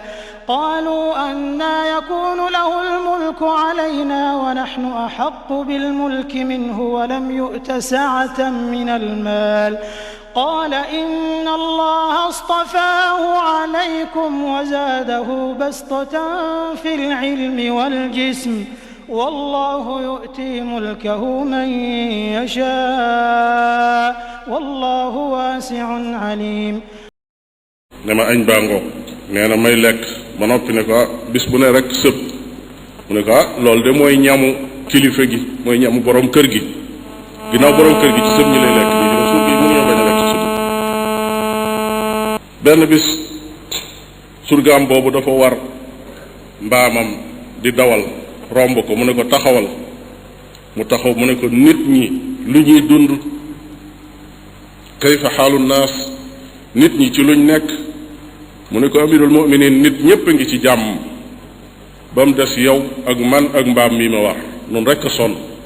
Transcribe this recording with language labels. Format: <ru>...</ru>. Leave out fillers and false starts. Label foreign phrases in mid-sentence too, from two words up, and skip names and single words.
<ar>قالوا أنى يكون له الملك علينا ونحن أحق بالملك منه ولم يؤت سعة من المال قال إن الله اصطفاه عليكم وزاده بسطة في العلم والجسم والله يؤتي ملكه من يشاء والله واسع عليم</ar> <wo>nema añ baa ngoog nee na may lekk ba noppi ne ko bis bu ne rek sëb mu ne ko loolu de mooy ñamu kilifa gi mooy ñamu borom kër gi ginnaaw borom kër gi ci sëb ñi lay lekk ñi dina suuf yi mënuñoo bañ a lekk ci sëb benn bis surgaam boobu dafa war mbaamam di dawal romb ko mu ne ko taxawal mu taxaw mu ne ko nit ñi lu ñuy dund</wo> <ar>كيف حال الناس</ar> <wo>nit ñi ci luñ nekk mu ne ko</wo> <ar>أمير المؤمنين</ar> <wo>nit ñépp a ngi ci jàmm ba mu des yow ak man ak mbaam mi ma war nun rekk a sonn</wo>